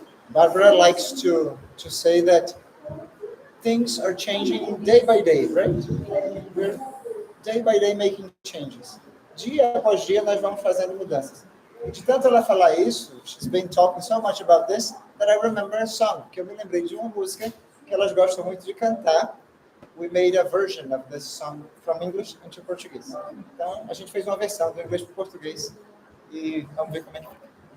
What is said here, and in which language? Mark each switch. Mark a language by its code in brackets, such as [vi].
[en] Barbara likes to say that things are changing day by day, right? We're day by day making changes. [pt] Dia após dia nós vamos fazendo mudanças. E de tanto ela falar isso, [en] she's been talking so much about this that I remember a song, [pt] que eu me lembrei de uma música que elas gostam muito de cantar. [en] We made a version of this song from English into Portuguese. [pt] Então, a gente fez uma versão do inglês para o português e vamos ver como é que fica.